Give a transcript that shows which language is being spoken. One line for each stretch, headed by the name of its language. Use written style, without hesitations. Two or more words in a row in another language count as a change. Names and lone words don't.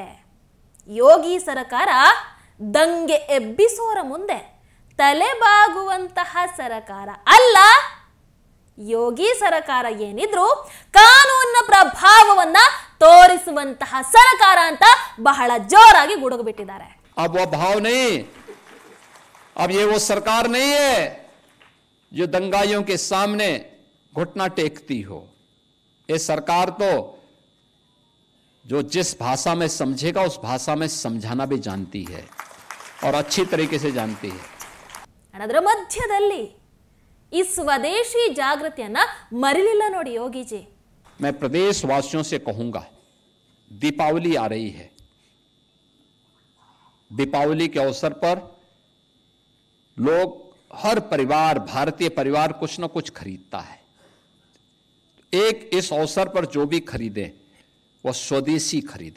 Kannada: ಯೋಗಿ ಸರ್ಕಾರ ದಂಗೆ ಎಬ್ಬಿಸೋರ ಮುಂದೆ ತಲೆಬಾಗುವಂತಹ ಸರ್ಕಾರ ಅಲ್ಲ. ಯೋಗಿ ಸರ್ಕಾರ ಏನಿದ್ರು ಕಾನೂನಿನ ಪ್ರಭಾವವನ್ನ ತೋರಿಸುವಂತಹ ಸರ್ಕಾರ ಅಂತ ಬಹಳ ಜೋರಾಗಿ ಗುಡುಗು ಬಿಟ್ಟಿದ್ದಾರೆ.
Hindi: अब वो भाव नहीं, अब ये वो सरकार नहीं है जो दंगाइयों के सामने घुटना टेकती हो. ये सरकार तो जो जिस भाषा में समझेगा उस भाषा में समझाना भी जानती है और अच्छी तरीके से जानती है.
Kannada: ಅದರ ಮಧ್ಯದಲ್ಲಿ ಈ ಸ್ವದೇಶಿ ಜಾಗೃತಿಯನ್ನ ಮರಿಲಿಲ್ಲ ನೋಡಿ ಯೋಗಿಜಿ.
Hindi: मैं प्रदेशवासियों से कहूंगा, दीपावली आ रही है. दीपावली के अवसर पर लोग, हर परिवार, भारतीय परिवार कुछ न कुछ खरीदता है. एक इस अवसर पर जो भी खरीदे वह स्वदेशी खरीदे.